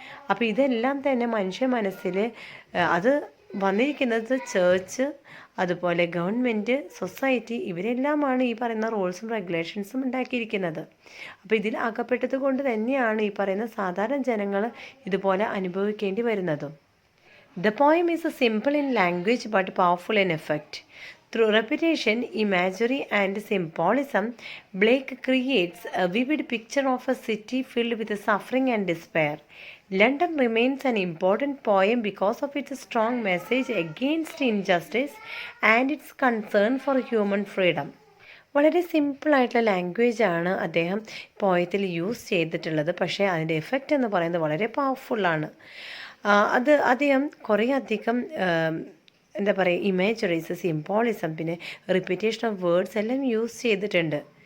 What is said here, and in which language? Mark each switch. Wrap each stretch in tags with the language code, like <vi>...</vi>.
<ml>അപ്പോൾ ഇതെല്ലാം തന്നെ മനുഷ്യ മനസ്സിൽ അത് വന്നിരിക്കുന്നത് ചേർച്ച്, അതുപോലെ ഗവൺമെൻറ്, സൊസൈറ്റി, ഇവരെല്ലാമാണ് ഈ പറയുന്ന റൂൾസും റെഗുലേഷൻസും ഉണ്ടാക്കിയിരിക്കുന്നത്. അപ്പോൾ ഇതിൽ അകപ്പെട്ടത് കൊണ്ട് തന്നെയാണ് ഈ പറയുന്ന സാധാരണ ജനങ്ങൾ ഇതുപോലെ അനുഭവിക്കേണ്ടി വരുന്നതും.</ml> <en>The poem is simple in language but powerful in effect. Through repetition, imagery and symbolism, Blake creates a vivid picture of a city filled with suffering and despair. London remains an important poem because of its strong message against injustice and its concern for human freedom.</en> <ml>വളരെ സിമ്പിളായിട്ടുള്ള ലാംഗ്വേജാണ് അദ്ദേഹം പോയത്തിൽ use ചെയ്തിട്ടുള്ളത്. പക്ഷേ അതിൻ്റെ effect എന്ന് പറയുന്നത് വളരെ പവർഫുള്ളാണ്. അത് അദ്ദേഹം കുറേ അധികം എന്താ പറയുക, ഇമേജറീസ്, സിംബോളിസം, പിന്നെ</ml> <en>repetition of words</en> <ml>എല്ലാം യൂസ് ചെയ്തിട്ടുണ്ട്.</ml>